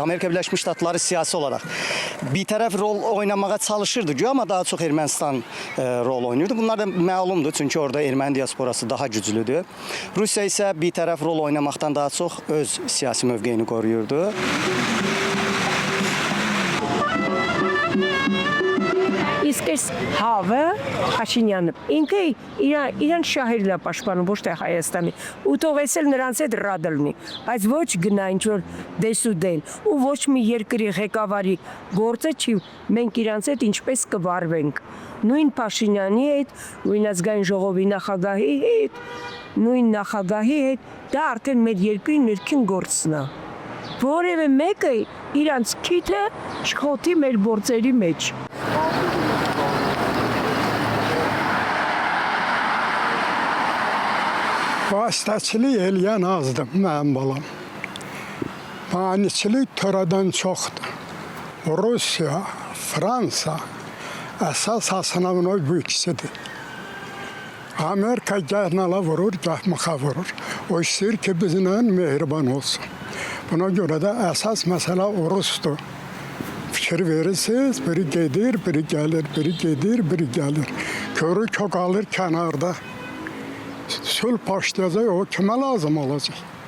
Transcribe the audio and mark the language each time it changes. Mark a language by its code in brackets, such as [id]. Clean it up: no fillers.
[az] Amerika Birləşmiş Ştatları siyasi olaraq bir tərəf rol oynamağa çalışırdı, amma daha çox Ermənistan rol oynayırdı. Bunlar da məlumdur, çünki orada erməni diasporası daha güclüdür. Rusiya isə bir tərəf rol oynamaqdan daha çox öz siyasi mövqeyini qoruyurdu. [hy] Իսկ այս հավը Փաշինյանը ինքը իրան շահերն է պաշտպանում ոչ թե Հայաստանի ու թող էսել նրանց հետ ռադը լինի բայց ոչ գնա ինչ որ դեսուդեն ու ոչ մի երկրի ղեկավարի գործը չի մենք իրանց հետ ինչպես կվարվենք նույն Փաշինյանի հետ նույն ազգային ժողովի նախագահի հետ նույն նախագահի հետ դա արդեն մեր երկրի ներքին գործն է որևէ մեկը իրանց քիթը շխոթի մեր գործերի մեջ [az] Vasitəçilik eləyən azdır mənim balam. Maniçilik törədən çoxdur. Rusiya, Fransa əsas hasınavına bu ikisidir. Amerika gəh nala vurur, gəh mıxa vurur. O istəyir ki, bizimlə mehriban olsun. Buna görə də əsas məsələ Rusdur. Fikir verirsiniz, biri gedir, biri gəlir, biri gedir, biri gəlir. Körü kök alır kənarda. Sülh başlayacaq, o kimə lazım olacaq?